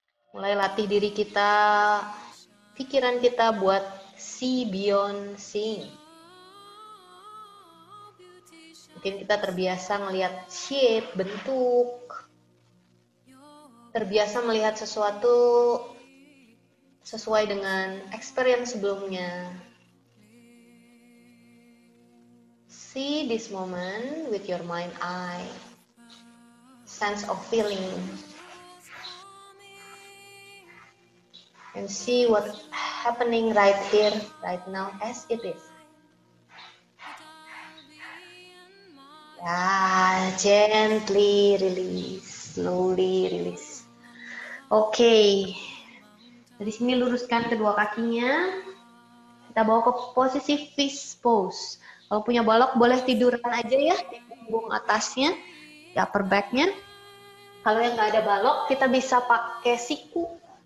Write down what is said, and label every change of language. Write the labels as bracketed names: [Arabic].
[Indonesian] Mulai latih diri kita, pikiran kita buat [English] see beyond seeing. [Indonesian] Mungkin kita terbiasa melihat shape, bentuk, terbiasa melihat sesuatu sesuai dengan experience sebelumnya. [English] See this moment with your mind eye, sense of feeling, and see what's happening right here, right now as it is. Ya, gently release, slowly release. [Indonesian] Oke, dari sini luruskan kedua kakinya. Kita bawa ke posisi fist pose. Kalau punya balok boleh tiduran aja ya di punggung atasnya, di upper back-nya. Kalau yang nggak ada balok, kita bisa pakai siku.